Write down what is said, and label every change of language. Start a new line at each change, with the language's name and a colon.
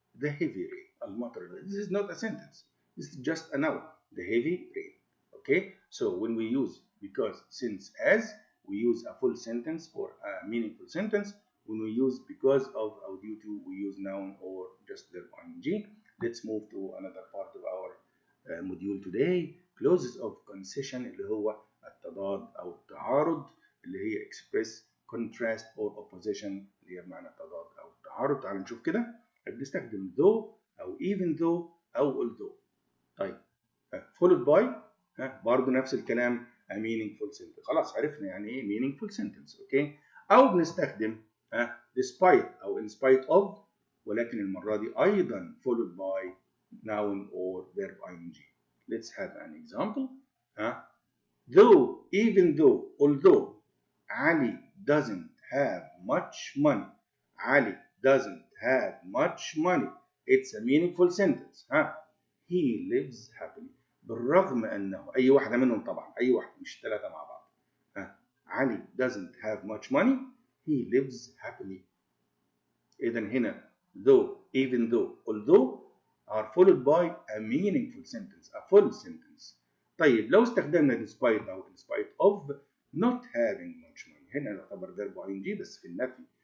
English: the heavy rain.
Arabic: المطر.
English: This is not a sentence. This is just a noun. The heavy rain. Okay? So when we use because, since, as, we use a full sentence or a meaningful sentence. When we use because of or due to, we use noun or just verb ing. Let's move to another part of our module today. Clauses of concession
Arabic: اللي هو التضاد أو التعارض اللي هي
English: express, contrast or opposition
Arabic: اللي هي بمعنى التضاد أو التعارض. تعالوا نشوف كده. بنستخدم though أو even though أو although. طيب followed by برضه نفس الكلام
English: a meaningful sentence.
Arabic: خلاص عرفنا يعني ايه meaningful sentence. اوكي. او بنستخدم despite او in spite of ولكن المرة دي ايضا
English: followed by noun or verb ing. Let's have an example. Though, even though, although Ali doesn't have much money. Ali doesn't have much money. It's a meaningful sentence. He lives happily.
Arabic: بالرغم أنه أي واحدة منهم طبعا أي واحدة مش ثلاثة مع بعض.
English: Ali doesn't have much money. He lives happily.
Arabic: إذا هنا
English: though, even though, although are followed by a meaningful sentence, a full sentence.
Arabic: طيب لو استخدمنا
English: despite أو in spite of not having much money.
Arabic: هنا يعتبر verb ing بس في النفي.